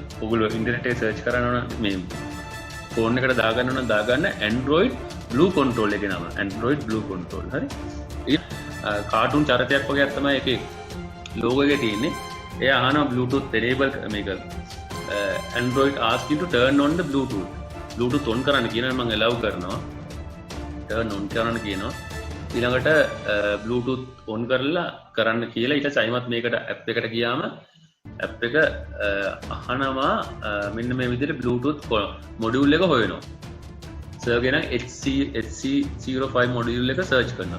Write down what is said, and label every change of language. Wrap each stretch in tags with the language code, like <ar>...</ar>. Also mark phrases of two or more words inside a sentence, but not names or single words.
<si>ඔයගොල්ලෝ ඉන්ටර්නෙට් එකේ සර්ච් කරනවා නම් මේ ෆෝන් එකට දාගන්න නම් දාගන්න Android Blue Control එකේ නම. Android Blue Control. හරි. ඒක කාටුන් චරිතයක් වගේ තමයි ඒකේ logo එකේ තියෙන්නේ. එයා අහනවා Bluetooth enable මේක</si> <en>Android ask you to turn on the Bluetooth</en> <si>on කරන්න කියනවා මම allow කරනවා.</si> <en>turn on</en> <si>කරන්න කියනවා. ඊළඟට Bluetooth on කරලා කරන්න කියලා ඊට සයිමත් මේකට app එකට ගියාම app එක අහනවා මෙන්න මේ විදිහට Bluetooth module එක හොයනවා. සර්ච් කරන HC05 module එක search කරනවා.</si>